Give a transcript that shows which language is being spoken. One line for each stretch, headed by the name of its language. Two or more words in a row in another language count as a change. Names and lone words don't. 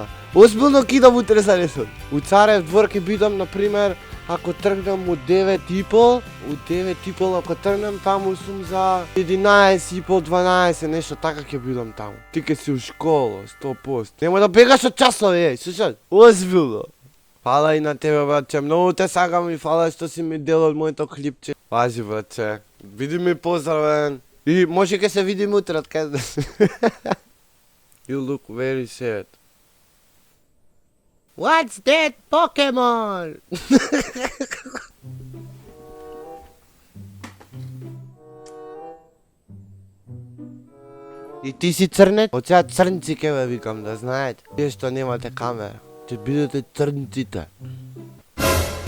Macedonian: Озбилно кидам утре за Ресен. У Царев двор ке бидам, например, ако тргнам од 9:30, ако тргнам таму сум за 11:30, 12, нешто така ќе бидам таму. Ти ке си у школа, 100%. Нема да бегаш од часови, слушаш? Озбилно. Фала и на тебе, братче, многу те сакам и фала што си ми дел од моето клипче. Важи, братче. Види ми поздравен. И може ке се видиме утре, од каде да си.
English: You look very sad. What's that Pokemon?
Macedonian: И ти си црнет? Од сега црнци ке ве викам, да знаете. Тие што немате камера, ќе бидете црнците.